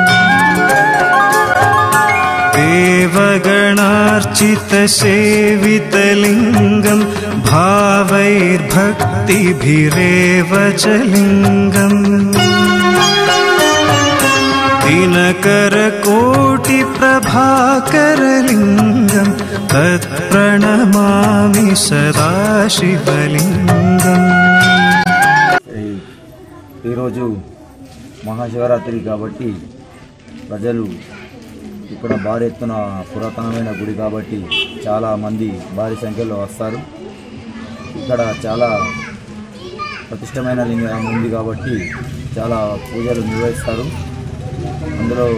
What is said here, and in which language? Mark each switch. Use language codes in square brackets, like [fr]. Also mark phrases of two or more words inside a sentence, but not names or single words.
[sa] देवगणार्चितसेवितलिङ्गं भावैर्भक्तिभिरेव च लिङ्गम् दिनकरकोटिप्रभाकरलिङ्गं तत्प्रणमामि सदा शिवलिङ्गम्. [te] ఈరోజు మహాశివరాత్రి కాబట్టి ప్రజలు ఇక్కడ భారీ ఎత్తున పురాతనమైన గుడి కాబట్టి చాలామంది భారీ సంఖ్యలో వస్తారు. ఇక్కడ చాలా ప్రతిష్టమైన లింగం ఉంది కాబట్టి చాలా పూజలు నిర్వహిస్తారు.